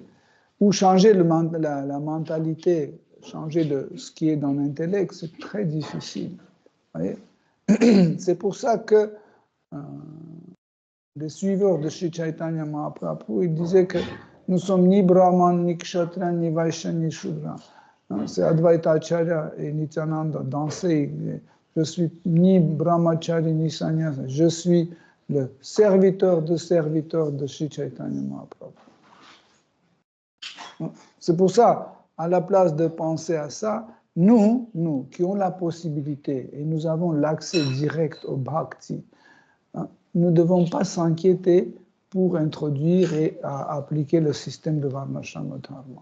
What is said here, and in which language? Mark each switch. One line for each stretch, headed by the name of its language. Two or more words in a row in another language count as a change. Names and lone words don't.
French: Ou changer la mentalité, changer ce qui est dans l'intellect, c'est très difficile. Voyez? C'est pour ça que les suiveurs de Sri Chaitanya Mahaprabhu, ils disaient que nous sommes ni Brahman, ni Kshatriya, ni Vaishya, ni Shudra. C'est Advaita Acharya et Nityananda dansaient. Je suis ni Brahmachari, ni Sannyasa. Je suis le serviteur de Sri Chaitanya Mahaprabhu. C'est pour ça, à la place de penser à ça, nous qui avons la possibilité et nous avons l'accès direct au bhakti, nous ne devons pas s'inquiéter pour introduire et appliquer le système de Varnashrama Dharma.